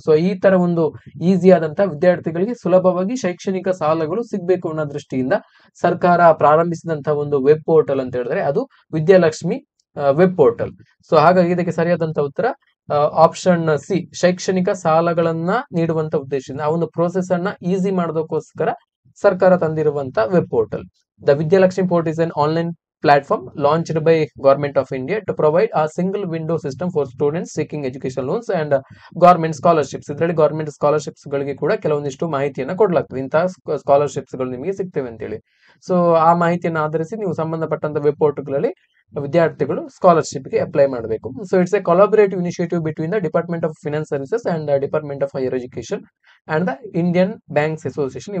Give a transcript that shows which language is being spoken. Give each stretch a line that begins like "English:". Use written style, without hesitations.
Kannada: So ಈ ತರ ಒಂದು ಈಸಿ ಆದಂತಹ ವಿದ್ಯಾರ್ಥಿಗಳಿಗೆ ಸುಲಭವಾಗಿ ಶೈಕ್ಷಣಿಕ ಸಾಲಗಳು ಸಿಗ್ಬೇಕು ಅನ್ನೋ ದೃಷ್ಟಿಯಿಂದ ಸರ್ಕಾರ ಪ್ರಾರಂಭಿಸಿದಂತಹ ಒಂದು ವೆಬ್ ಪೋರ್ಟಲ್ ಅಂತ ಹೇಳಿದ್ರೆ ಅದು ವಿದ್ಯಾಲಕ್ಷ್ಮಿ ವೆಬ್ ಪೋರ್ಟಲ್. ಸೊ ಹಾಗಾಗಿ ಇದಕ್ಕೆ ಸರಿಯಾದಂತಹ ಉತ್ತರ ಆಪ್ಷನ್ ಸಿ, ಶೈಕ್ಷಣಿಕ ಸಾಲಗಳನ್ನ ನೀಡುವಂತ ಉದ್ದೇಶದಿಂದ ಆ ಒಂದು ಪ್ರೋಸೆಸ್ ಅನ್ನ ಈಸಿ ಮಾಡೋದಕ್ಕೋಸ್ಕರ ಸರ್ಕಾರ ತಂದಿರುವಂತ web portal.
English: The Vidyalakshmi portal is an online platform launched by Government of India to provide a single window system for students seeking education loans and government scholarships.
Kannada: ಇದರಲ್ಲಿ government scholarships ಗಳಿಗೆ ಕೂಡ ಕೆಲವೊಂದಿಷ್ಟು ಮಾಹಿತಿಯನ್ನ ಕೊಡಲಾಗ್ತದೆ, ಇಂತಹ scholarships ಗಳು ನಿಮಗೆ ಸಿಗ್ತವೆ ಅಂತ ಹೇಳಿ. ಸೊ ಆ ಮಾಹಿತಿಯನ್ನು ಆಧರಿಸಿ ನೀವು ಸಂಬಂಧಪಟ್ಟಂತ ವೆಬ್ ಪೋರ್ಟಲ್ಗಳಲ್ಲಿ ವಿದ್ಯಾರ್ಥಿಗಳು ಸ್ಕಾಲರ್ಶಿಪ್ ಗೆ ಅಪ್ಲೈ ಮಾಡಬೇಕು.
English: So it's a collaborative initiative between the department of finance services and department of higher education and the Indian banks association.